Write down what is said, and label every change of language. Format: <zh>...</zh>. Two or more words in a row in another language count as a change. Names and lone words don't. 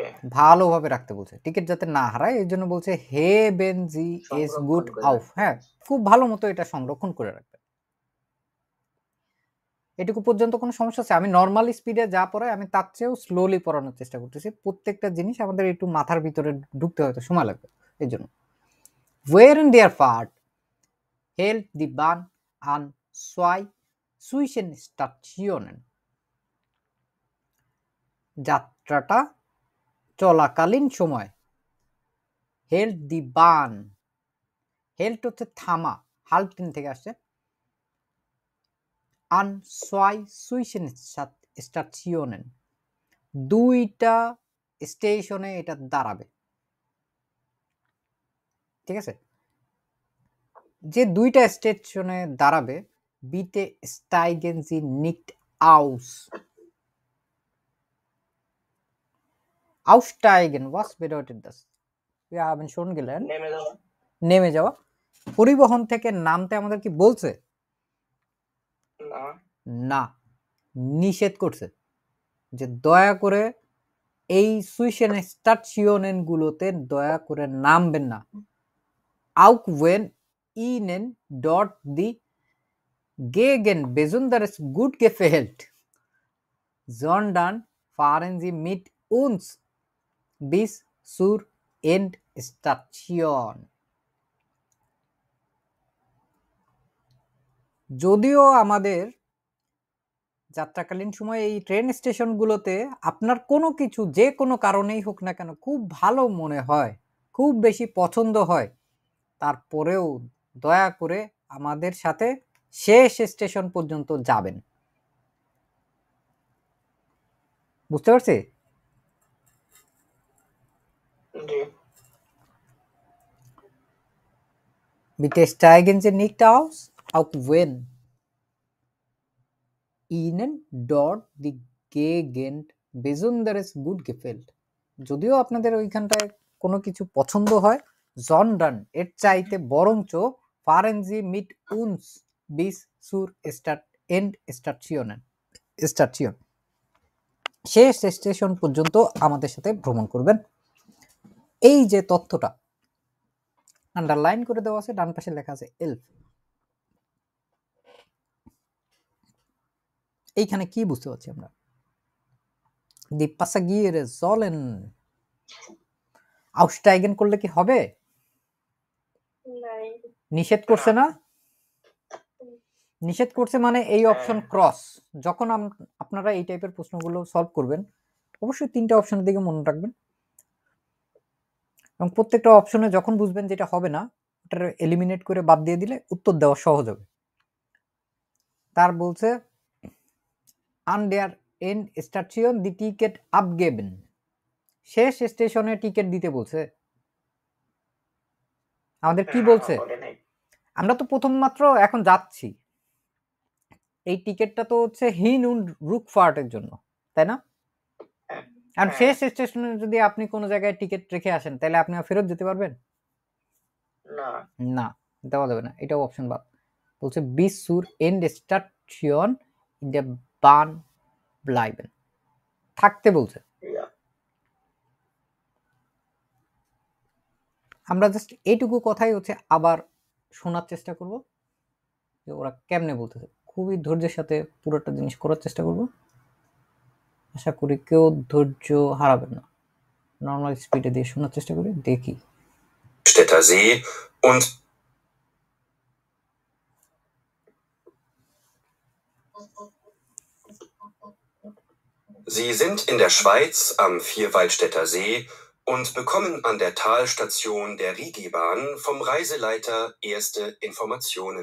<bn>ভালোভাবে রাখতে বলছে, টিকিট যাতে না হারায় এই জন্য বলছে</bn> <de>Heben Sie es gut</de> <bn>সংরক্ষণ করে আউফ। রাখতে। হ্যাঁ, খুব ভালো মতো এটা সংরক্ষণ করে রাখবে। এটুকু পর্যন্ত কোনো সমস্যা আছে? আমি</bn> <en>normally speed</en> <bn>যা পড়াই আমি তার চেয়েও স্লোলি পড়ানোর চেষ্টা করতেছি। প্রত্যেকটা জিনিস আমাদের একটু মাথার ভিতরে ঢুকতে হয়তো সময় লাগবে এই জন্য।</bn> <de>Während der Fahrt hält die Bahn an zwei Zwischenstationen.</de> <bn>যাত্রাটা চলাকালীন সময়</bn> <de>hält die Bahn,</de> <bn>হেল্ট হচ্ছে থামা, হাল্টিন থেকে আসছে,</bn> <de>an zwei Zwischenstationen,</de> <bn>দুইটা স্টেশনে এটা দাঁড়াবে। ঠিক আছে, যে দুইটা স্টেশনে দাঁড়াবে,</bn> <de>Bitte steigen Sie nicht aus. Aussteigen, was bedeutet das? Wir haben schon gelernt.</de> <bn>নেমে যাওয়া নেমে যাওয়া। পরিবহন থেকে নামতে আমাদের কি বলছে? না, না, নিষেধ করছে যে দয়া করে এই সুইশন স্টেশন গুলোতে দয়া করে নামবেন না।</bn> <de>Auch wenn Ihnen dort die Gegend besonders gut gefällt, sondern fahren Sie mit uns bis zur Endstation.</de> <bn>যদিও আমাদের যাত্রাকালীন সময় এই ট্রেন স্টেশনগুলোতে আপনার কোনো কিছু যে কোনো কারণেই হোক না কেন খুব ভালো মনে হয়, খুব বেশি পছন্দ হয়, তারপরেও দয়া করে আমাদের সাথে শেষ স্টেশন পর্যন্ত যাবেন। বুঝতে পারছি? জি</bn> <de>Bitte steigen Sie nicht aus, auch wenn Ihnen dort die Gegend besonders gut gefällt.</de> <bn>যদিও আপনাদের ওইখানটায় কোনো কিছু পছন্দ হয়, sondern এর চাইতে বরঞ্চ</bn> <de>fahren Sie mit uns bis zur Endstation,</de> <bn>শেষ স্টেশন পর্যন্ত আমাদের সাথে ভ্রমণ করবেন। এই যে তথ্যটা আন্ডারলাইন করে দেওয়া আছে, ডান পাশে লেখা আছে এলফ। এইখানে কি বুঝতে পারছি আমরা?</bn> <de>Die Passagiere sollen aussteigen</de> <bn>করলে কি হবে? নিষেধ করছে না? নিষেধ করছে মানে এই অপশন ক্রস। যখন আপনারা এই টাইপের প্রশ্নগুলো সলভ করবেন, অবশ্যই তিনটা অপশনের দিকে মনে রাখবেন এবং প্রত্যেকটা অপশনে যখন বুঝবেন যেটা হবে না, ওটা এলিমিনেট করে বাদ দিয়ে দিলে উত্তর দেওয়া সহজ হবে। তার বলছে</bn> <de>an der Endstation die Ticket abgeben,</de> <bn>শেষ স্টেশনে টিকিট দিতে বলছে। আমাদের কি বলছে? আমরা তো প্রথম মাত্র এখন যাচ্ছি, এই টিকিটটা তো হচ্ছে</bn> <de>Hin und Rückfahrt</de> <bn>জন্য, তাই না? আর শেষ স্টেশনে যদি আপনি কোনো জায়গায় টিকিট রেখে আসেন তাহলে আপনি ফেরত যেতে পারবেন না, না, দেওয়া যাবে না, এটাও অপশন বাদ। বলছে</bn> <de>bis zur Endstation in der Bahn bleiben,</de> <bn>থাকতে বলছে। আমরা জাস্ট এইটুকু কথাই হচ্ছে আবার শোনার চেষ্টা করব যে ওরা কেমনে বলতেছে। খুবই ধৈর্যের সাথে পুরোটা জিনিস করার চেষ্টা করব, আশা করি কেউ ধৈর্য হারাবেন না।</bn> <en>normal speed</en> <bn>দিয়ে শোনার চেষ্টা করি, দেখি।</bn> <de>Städter See und Sie sind in der Schweiz am Vierwaldstätter See und bekommen an der Talstation der Rigibahn vom Reiseleiter erste Informationen.</de>